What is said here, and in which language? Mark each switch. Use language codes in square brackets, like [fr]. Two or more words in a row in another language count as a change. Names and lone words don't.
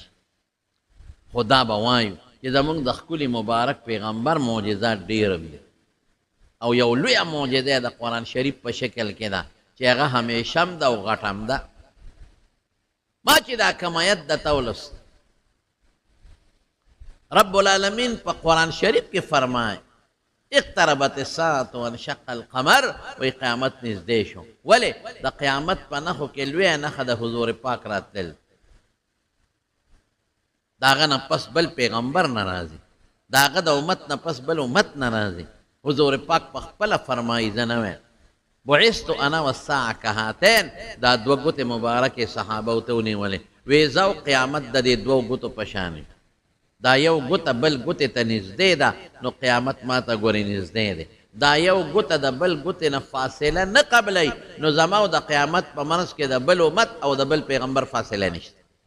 [ps] خو دا به وایو چې زموږ د ښکلي مبارک پیغمبر معجزات ډېر دي، او یو لویه معجزه د قرآن شریف په شکل کې ده چې هغه همیشه هم ده او غټ هم ده. ما چې دا کوم آیت درته ولوست، رب العالمین په قرآن شریف کې فرمایي [ar] اقتربت الساعة وانشق القمر، [ps] وی قیامت نږدې شو. ولې؟ د قیامت په نښو کې لویه نښه د حضور پاک راتلل. د هغه نه پس بل پیغمبر نه راځي، د هغه د امت نه پس بل امت نه راځي. حضور پاک په خپله فرمایي زه نه وایم [ar] بعثت انا والساعة کهاتین. [ps] دا دوه ګوتې مبارکې صحابه ورته ونیولې، وی زه او قیامت د دې دوو ګوتو په شان یم. دا یو ګوته بل ګوتې ته نږدې ده، نو قیامت ما ته ګورې نږدې دی. دا یو ګوته د بل ګوتې نه فاصله نه قبلوي، نو زما او د قیامت په منځ کې د بل امت او د بل پیغمبر فاصله نشته.